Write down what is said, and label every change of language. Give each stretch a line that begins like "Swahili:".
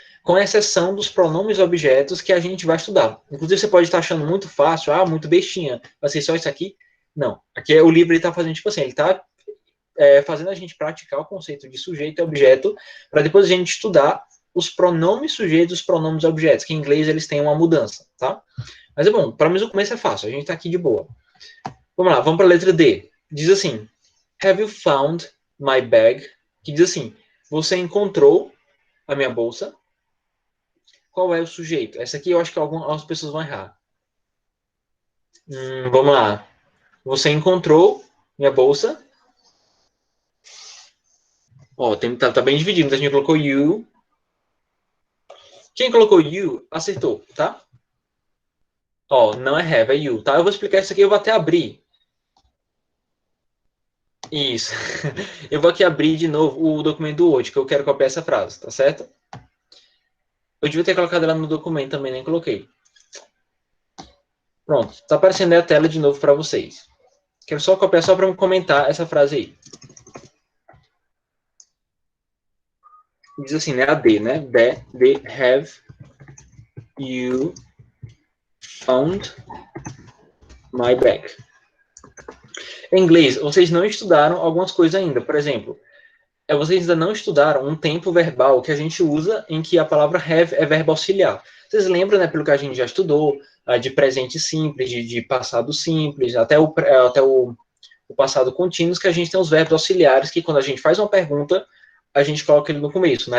Portuguese: Com exceção dos pronomes objetos que a gente vai estudar. Inclusive, você pode estar achando muito fácil, muito bestinha, vai ser só isso aqui. Não. Aqui é o livro, ele está fazendo tipo assim, ele está fazendo a gente praticar o conceito de sujeito e objeto, para depois a gente estudar os pronomes sujeitos e os pronomes objetos, que em inglês eles têm uma mudança, tá? Mas é bom, para mim o começo é fácil, a gente está aqui de boa. Vamos lá, vamos para a letra D. Diz assim,
English: have you found my bag?
Portuguese: Que diz assim, você encontrou a minha bolsa? Qual é o sujeito? Essa aqui eu acho que algumas pessoas vão errar. Vamos lá. Você encontrou minha bolsa? Ó, tá bem dividido. Muita gente colocou you. Quem colocou you, acertou, tá? Ó, não é have, é you, tá? Eu vou explicar isso aqui, eu vou até abrir. Isso. Eu vou aqui abrir de novo o documento do Word, que eu quero copiar essa frase, tá certo? Eu devia ter colocado ela no documento também, nem coloquei. Pronto, tá aparecendo aí a tela de novo para vocês. Quero só copiar só para comentar essa frase aí. Diz assim, né? A D, né?
English: The have you found my bag?
Portuguese: Em inglês, vocês não estudaram algumas coisas ainda. Por exemplo, vocês ainda não estudaram um tempo verbal que a gente usa em que a palavra have é verbo auxiliar. Vocês lembram, né, pelo que a gente já estudou, de presente simples, de passado simples, até o passado contínuo, que a gente tem os verbos auxiliares que quando a gente faz uma pergunta, a gente coloca ele no começo, né?